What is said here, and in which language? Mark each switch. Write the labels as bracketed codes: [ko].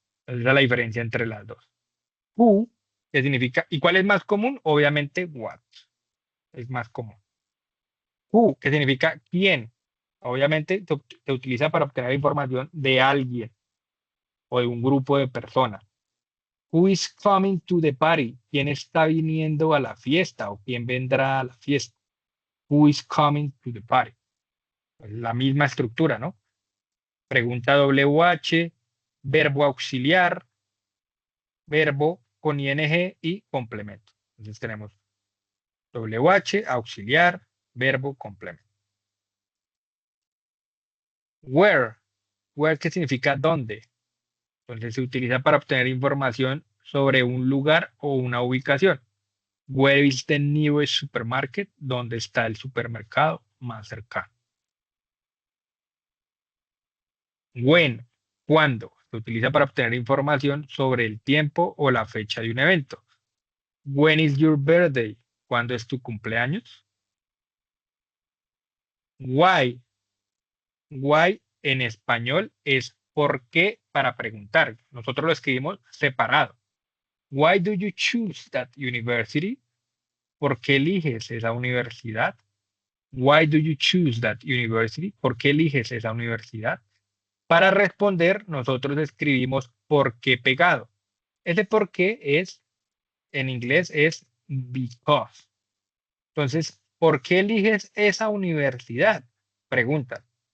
[es] Esa es la diferencia entre las dos. Who, que significa, ¿y cuál es más común? Obviamente, what es más común. Who, que significa quién. Obviamente se utiliza para obtener información de alguien o de un grupo de personas. [en] Who is coming to the party? [es] ¿Quién está viniendo a la fiesta o quién vendrá a la fiesta? [en] Who is coming to the party? [es] Pues la misma estructura, ¿no? Pregunta WH, verbo auxiliar, verbo con ing y complemento. Entonces tenemos WH, auxiliar, verbo, complemento. Where, where que significa dónde. Entonces se utiliza para obtener información sobre un lugar o una ubicación. [en] Where is the nearest supermarket? [es] ¿Dónde está el supermercado más cercano? When, ¿cuándo? Se utiliza para obtener información sobre el tiempo o la fecha de un evento. [en] When is your birthday? [es] ¿Cuándo es tu cumpleaños? Why, why en español es por qué para preguntar. Nosotros lo escribimos separado. [en] Why do you choose that university? [es] ¿Por qué eliges esa universidad? [en] Why do you choose that university? [es] ¿Por qué eliges esa universidad? Para responder, nosotros escribimos por qué pegado. Ese por qué es, en inglés, es because. Entonces, ¿por qué eliges esa universidad? Pregunta.